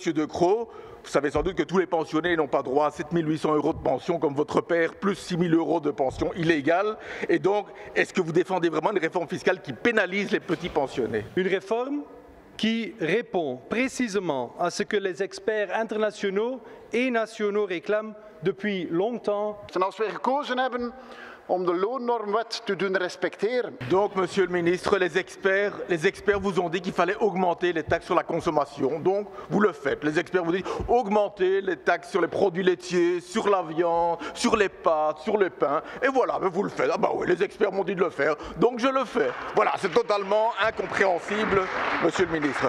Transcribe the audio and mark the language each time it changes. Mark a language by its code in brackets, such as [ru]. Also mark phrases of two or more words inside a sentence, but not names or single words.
[fr] De Croo, vous savez sans doute que tous les pensionnés n'ont pas droit à 7 800 € de pension comme votre père, plus 6 000 € de pension illégale. Et donc, est-ce que vous défendez vraiment une réforme fiscale qui pénalise les petits pensionnés? Une réforme qui répond précisément à ce que les experts internationaux et nationaux réclament depuis longtemps. [nl] En als we gekozen hebben om de loonnormwet te doen respecteren. [fr] Donc, Monsieur le ministre, les experts vous ont dit qu'il fallait augmenter les taxes sur la consommation. Donc, vous le faites. Les experts vous disent augmenter les taxes sur les produits laitiers, sur la viande, sur les pâtes, sur le pain. Et voilà, vous le faites. Ah bah oui, les experts m'ont dit de le faire, donc je le fais. Voilà, c'est totalement incompréhensible, Monsieur le ministre.